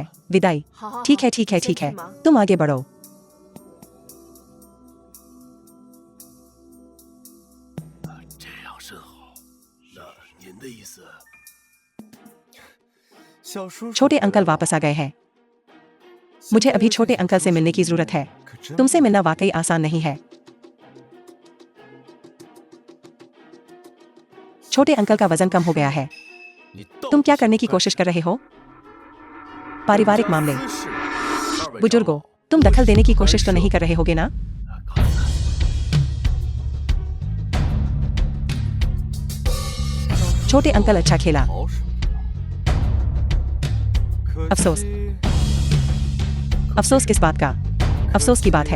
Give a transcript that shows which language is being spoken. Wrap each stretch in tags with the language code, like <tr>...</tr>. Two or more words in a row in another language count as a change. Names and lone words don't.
<hi>विदाई।</hi> <zh>好好</zh> <hi>ठीक है</hi> <zh>好</zh> <hi>ठीक</hi> <zh>你</zh> <hi>है</hi> <zh>先</zh> <hi>ठीक</hi> <zh>去</zh> <hi>है।</hi> <zh>忙</zh> <hi>तुम आगे बढ़ो।</hi> <zh>这样甚好那您的意思小叔叔</zh> <hi>छोटे अंकल वापस आ गए हैं। मुझे अभी छोटे अंकल से मिलने की जरूरत है। तुमसे मिलना वाकई आसान नहीं है। छोटे अंकल का वजन कम हो गया है।</hi> <zh>你到</zh> <hi>तुम</hi> <zh>底</zh> <hi>क्या</hi> <zh>想</zh> <hi>करने की</hi> <zh>干</zh> <hi>कोशिश</hi> <zh>什</zh> <hi>कर रहे हो?</hi> <zh>么</zh> <hi>पारिवारिक मामले।</hi> <zh>私事二位</zh> <hi>बुजुर्गों</hi> <zh>长老</zh> <hi>तुम दखल देने की कोशिश तो</hi> <zh>干涉</zh> <hi>नहीं कर रहे होगे ना?</hi> <zh>刚才</zh> <hi>छोटे अंकल अच्छा खेला।</hi> <zh>好手可</zh> <hi>अफसोस।</hi> <zh>惜</zh> <hi>अफसोस किस बात का? अफसोस की बात है।</hi>